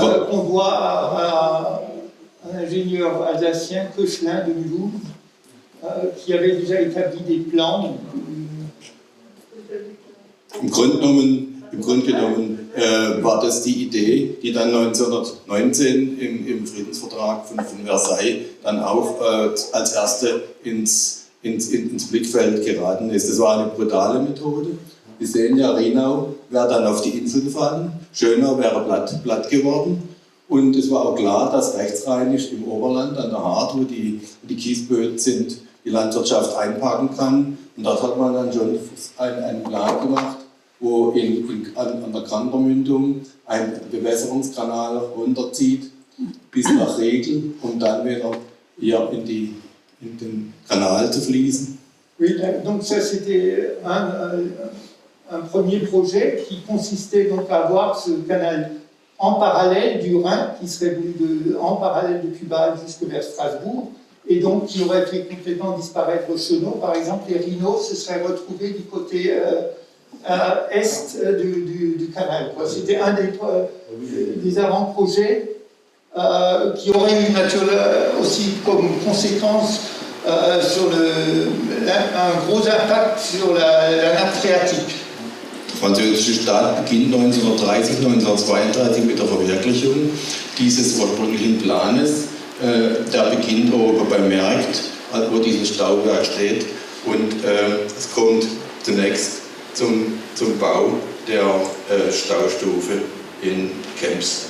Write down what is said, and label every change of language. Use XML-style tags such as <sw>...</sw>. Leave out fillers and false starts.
<fr>On doit à un ingénieur alsacien, Koechlin de Mulhouse, qui avait déjà établi des plans.</fr> <de>Im Grunde genommen war das die Idee, die dann 1919 im Friedensvertrag von Versailles dann auch als erste ins Blickfeld geraten ist. Das war eine brutale Methode. Wir sehen ja, Rhinau wäre dann auf die Insel gefallen, Schönau wäre platt geworden Und es war auch klar, dass rechtsrheinisch im Oberland an der Hart, wo die Kiesböden sind, die Landwirtschaft einparken kann. Und dort hat man dann schon einen Plan gemacht, wo an der Kranbermündung ein Bewässerungskanal runterzieht bis nach Regel und dann wieder hier in den Kanal zu fließen.</de> <fr>Oui, donc ça c'était un premier projet qui consistait donc à avoir ce canal en parallèle du Rhin, qui serait venu en parallèle de Cuba jusque vers Strasbourg, et donc qui aurait fait complètement disparaître Chenot. Par exemple, les rhinos se seraient retrouvés du côté est du canal. C'était un des avant-projets qui aurait eu aussi comme conséquence sur un gros impact sur la nappe phréatique.</fr> <de>Der französische Staat beginnt 1930, 1932 mit der Verwirklichung dieses ursprünglichen Planes. Der beginnt oben beim Merkt, wo dieses Stauwerk steht, und es kommt zunächst zum Bau der Staustufe in Kemps.</de>